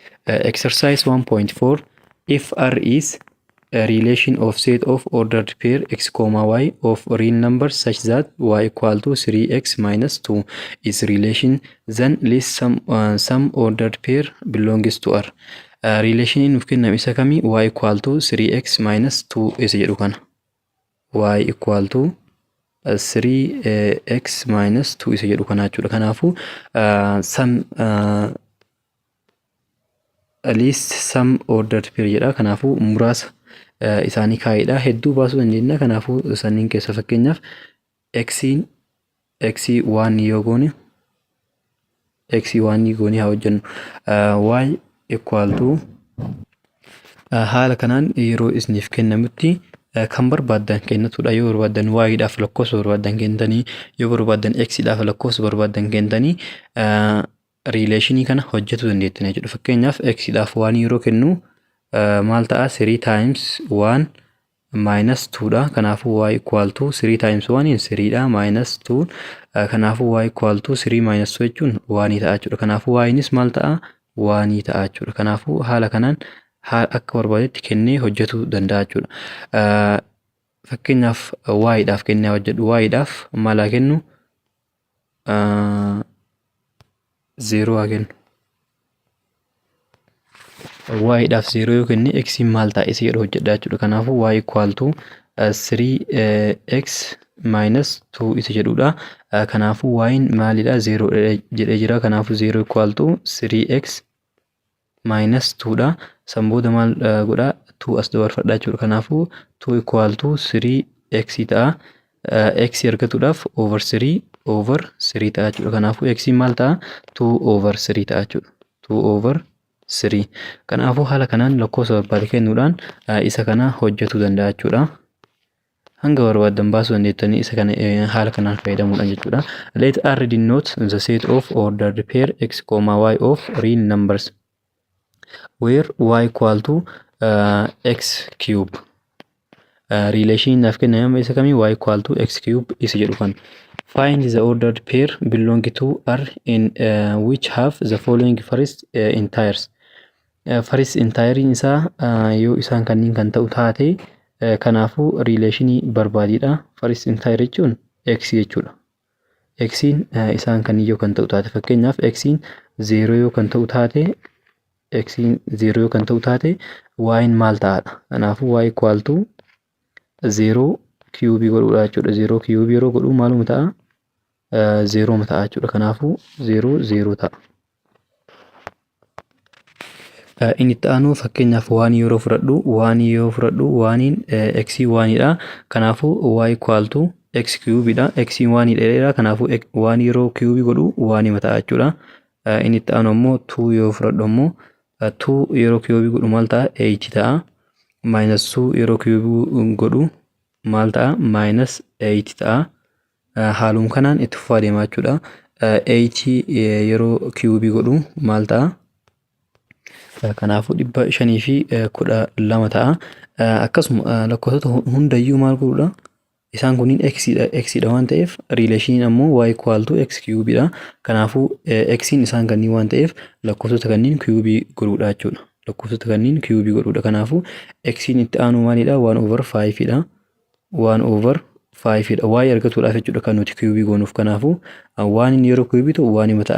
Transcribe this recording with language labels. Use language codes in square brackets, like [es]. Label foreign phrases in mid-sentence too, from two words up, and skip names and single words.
[en] Exercise 1.4 if R is a relation of set of ordered pair x comma y of real numbers such that y equal to 3x minus 2 is relation, then list some ordered pair belongs to R. [om] Relation nuuf kenname isa kami [en] y equal to 3x minus 2 [om] isa jedhu kana. [en] Y equal to 3x minus 2 [om] isa jedhu kana jechuudha. Kanaafu [en] list some ordered pair [om] jedha. Kanaafu muraasa isaanii kaa'edha. Hedduu baasuu dandeenya. Kanaafuu sanniin keessa fakkeenyaaf x1 yoo goone x1 goone haa hojjennu. [en] Y equal to [om] haala kanaan yeroo isiniif kennamutti kan barbaaddan kennatudha. Yoo barbaaddan y dhaaf lakkoofsa barbaaddan kennitanii, yoo barbaaddan x dhaaf lakkoofsa barbaaddan kennitanii relationii kana hojjetu dandeettan jechuudha. Fakkeenyaaf x dhaaf 1 yeroo kennu maal ta'a [en] 3 times 1 minus 2 [om] dha. Kanaafu [en] y equal to 3 times 1 [om] 3 dha minus 2. Kanaafu [en] y equal to 3 minus 2 [om] jechuun 1 ta'a jechuudha. Kanaafu y nis maal ta'a 1 ta'a jechuudha. Kanaafu haala kanaan akka barbaadetti kennee hojjetu danda'a jechuudha. Fakkeenyaaf y dhaaf kennee hojjedhu. Y dhaaf maal haa kennu 0 haa kennu. Y dhaaf 0 yoo kenne x maal ta'a isa jedhu hojjedha jechuudha. Kanaafu [en] y equal to 3x minus 2 [om] isa jedhudha. Kanaafu y maalidha 0 jedhee jira. Kanaafu [en] 0 equal to 3x minus 2 [om] dha. San booda maal godha 2 as dabarfadha jechuudha. Kanaafu [en] 2 equal to 3x [om] ta'a. X argatuudhaaf over 3 ta'a jechuudha. Kanaafu x maal ta'a 2 over 3 ta'a jechuudha. 2 over 3. Kanaafu haala kanaan lakkoofsa barbaade kennuudhaan isa kana hojjetu danda'a jechuudha. Hanga barbaaddan baasuu dandeettanii isa kana haala kanaan fayyadamuudhaan jechuudha. [en] Let R denote the set of ordered pair x, y of real numbers where y equal to x cube. [om] Relation naaf kenname isa kami [en] y equal to x cube [om] isa jedhu kan. [en] Find the ordered pair belong to R in which have the following first integers. First integer [om] isaa yoo isaan kanniin kan ta'u taate kanaafu relationii barbaadidha. [en] First integer [om] jechuun x jechuudha. X isaan kanniin yoo kan ta'u taate fakkeenyaaf x 0 yoo kan ta'u taate y maal ta'adha. Kanaafu [en] y equal to 0 cube [om] godhuudha jechuudha. 0 cube yeroo godhu maaluma ta'a 0 ta'a jechuudha. Kanaafu 0 ta'a. Inni ta'anu fakkeenyaaf 1 yeroo fudhadhu 1 x 1 dha. Kanaafu [en] y equal to x cube [om] dha. X 1 dha. Kanaafu 1 yeroo cube godhu 1 ta'a jechuudha. Inni ta'anu ammoo 2 yoo fudhadhu ammoo 2 yeroo cube godhu maal ta'a 8 ta'a. Minus 2 yeroo cube godhu maal ta'a minus 8 ta'a. Haaluma kanaan itti fufaa deemaa jechuudha. 8 yeroo cube godhu maal ta'a. Kanaafu 512 ta'a. Akkasuma lakkoofsota hundayyuu maal godhudha. Isaan kunniin x dha waan ta'eef relation ammoo [en] y equal to x cube [om] dha. Kanaafu x isaan kanniin waan ta'eef lakkoofsota kanniin cube godhuudha jechuudha. Lakkoofsota kanniin cube godhuudha. Kanaafu x itti aanu maalidha 1 over 5 dha. 1 over 5 dha. Y argatuudhaaf jechuudha kan nuti cube goonuuf. Kanaafu 1 yeroo cube ta'u 1 ta'a.